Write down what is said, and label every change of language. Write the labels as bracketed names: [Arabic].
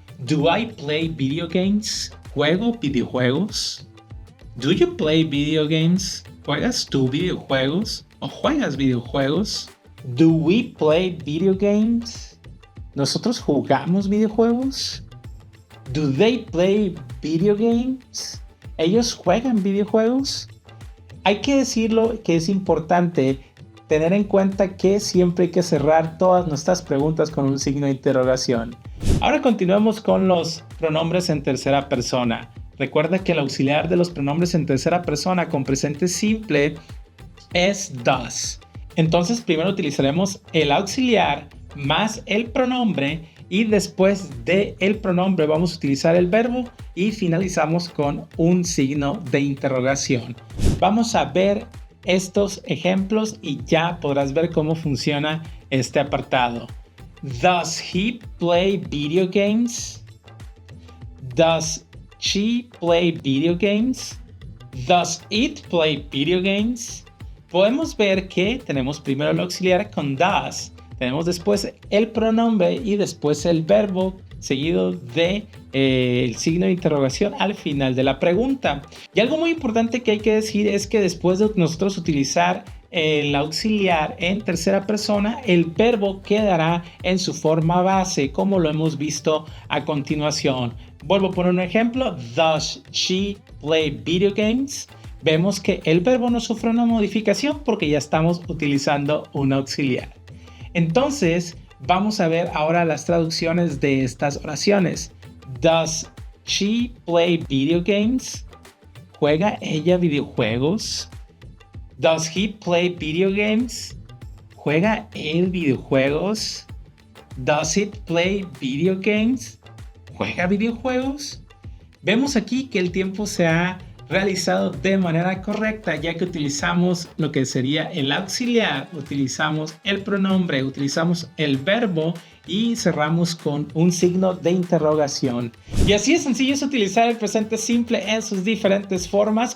[English] Do I play video games? [Spanish] ¿Juego videojuegos? [English] Do you play video games? [Spanish] ¿Juegas tú videojuegos? ¿O juegas videojuegos? [English] Do we play video games? [Spanish] ¿Nosotros jugamos videojuegos? [English] Do they play video games? [Spanish] ¿Ellos juegan videojuegos? Hay que decirlo que es importante tener en cuenta que siempre hay que cerrar todas nuestras preguntas con un signo de interrogación. Ahora continuemos con los pronombres en tercera persona. Recuerda que el auxiliar de los pronombres en tercera persona con presente simple es does. Entonces primero utilizaremos el auxiliar más el pronombre y después del pronombre vamos a utilizar el verbo y finalizamos con un signo de interrogación. Vamos a ver estos ejemplos y ya podrás ver cómo funciona este apartado. [English] Does he play video games? Does she play video games? Does it play video games? [Spanish] Podemos ver que tenemos primero el auxiliar con does, tenemos después el pronombre y después el verbo seguido de el signo de interrogación al final de la pregunta. Y algo muy importante que hay que decir es que después de nosotros utilizar el auxiliar en tercera persona, el verbo quedará en su forma base, como lo hemos visto a continuación. Vuelvo a poner un ejemplo. Does she play video games? Vemos que el verbo no sufre una modificación porque ya estamos utilizando un auxiliar. Entonces, vamos a ver ahora las traducciones de estas oraciones. [English] Does she play video games? [Spanish] ¿Juega ella videojuegos? [English] Does he play video games? [Spanish] ¿Juega él videojuegos? [English] Does it play video games? [Spanish] ¿Juega videojuegos? Vemos aquí que el tiempo se ha realizado de manera correcta, ya que utilizamos lo que sería el auxiliar, utilizamos el pronombre, utilizamos el verbo y cerramos con un signo de interrogación. Y así es sencillo es utilizar el presente simple en sus diferentes formas.